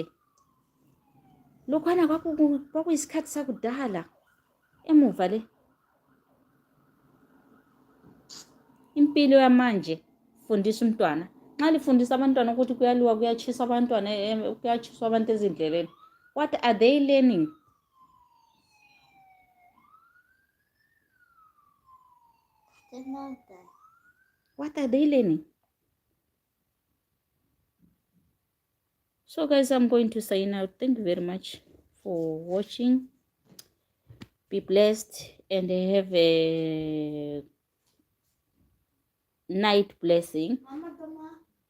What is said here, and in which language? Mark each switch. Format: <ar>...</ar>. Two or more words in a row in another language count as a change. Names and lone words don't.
<nd>Lokhwana kwakuyisikhathi sakudala emuva le. Impilo yamanje fundisa umntwana. Nxa lifundisa abantwana ukuthi kuyaliwa kuyachisa abantwana kuyachiswa abantu ezindleleni,</nd> <en>what are they learning? What are they learning? So guys, I'm going to sign out. Thank you very much for watching. Be blessed and have a night blessing.</en>